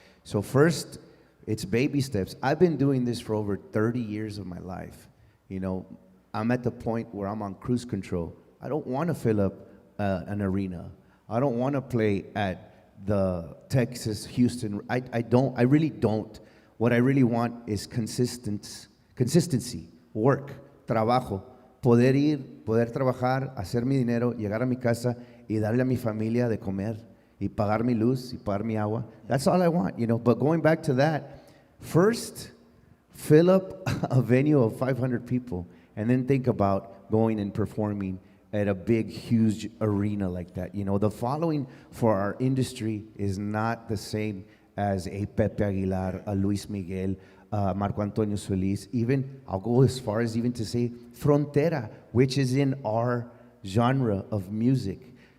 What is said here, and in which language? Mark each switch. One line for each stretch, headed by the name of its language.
English: So first, it's baby steps. I've been doing this for over 30 years of my life. You know, I'm at the point where I'm on cruise control. I don't want to fill up an arena. I don't want to play at the Texas, Houston. I really don't. What I really want is consistency, work,
Spanish: trabajo, poder trabajar, hacer mi dinero, llegar a mi casa y darle a mi familia de comer y pagar mi luz y pagar mi agua.
English: That's all I want, you know. But going back to that, first, fill up a venue of 500 people and then think about going and performing at a big, huge arena like that. You know, the following for our industry is not the same as a Pepe Aguilar, a Luis Miguel, Marco Antonio Solis, even, I'll go as far as even to say Frontera, which is in our genre of music.